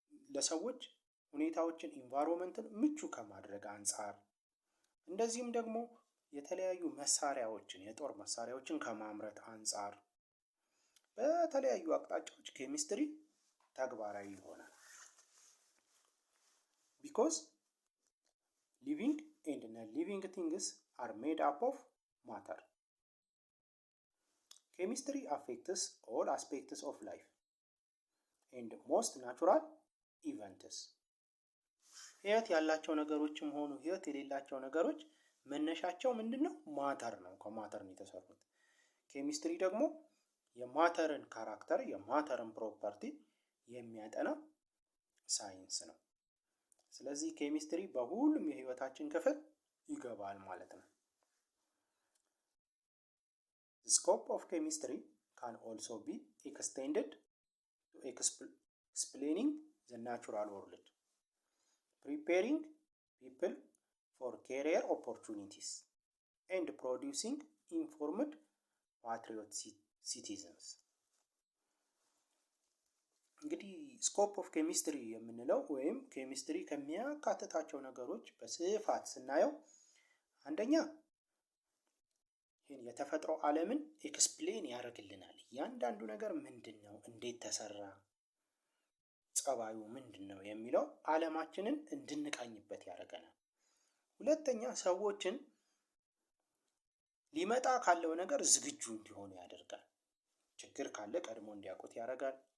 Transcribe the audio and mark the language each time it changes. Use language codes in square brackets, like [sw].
[am] ለሰዎች ሁኔታዎችን ኢንቫይሮንመንትን ምቹ ከማድረግ አንጻር፣ እንደዚህም ደግሞ የተለያዩ መሳሪያዎችን የጦር መሳሪያዎችን ከማምረት አንጻር በተለያዩ አቅጣጫዎች ኬሚስትሪ ተግባራዊ ይሆናል። [en] because living and non-living things are made up of matter. Chemistry affects all aspects of life and most natural events. [am] ህይወት ያላቸው ነገሮችም ሆኑ ህይወት የሌላቸው ነገሮች መነሻቸው ምንድነው? ማተር ነው። ከማተር ነው የተሰሩት። ኬሚስትሪ ደግሞ የማተርን ካራክተር የማተርን ፕሮፐርቲ የሚያጠና ሳይንስ ነው። ስለዚህ ኬሚስትሪ በሁሉም የህይወታችን ክፍል ይገባል ማለት ነው። [en] The scope of chemistry can also be extended to explaining the natural world, preparing people for career opportunities, and producing informed patriotic citizens. [am] እንግዲህ ስኮፕ ኦፍ ኬሚስትሪ የምንለው ወይም ኬሚስትሪ ከሚያካትታቸው ነገሮች በስፋት ስናየው አንደኛ ይህን የተፈጥሮ ዓለምን ኤክስፕሌን ያደርግልናል። እያንዳንዱ ነገር ምንድን ነው፣ እንዴት ተሰራ፣ ጸባዩ ምንድን ነው የሚለው ዓለማችንን እንድንቃኝበት ያደርገናል። ሁለተኛ ሰዎችን ሊመጣ ካለው ነገር ዝግጁ እንዲሆኑ ያደርጋል። ችግር ካለ ቀድሞ እንዲያውቁት ያደርጋል።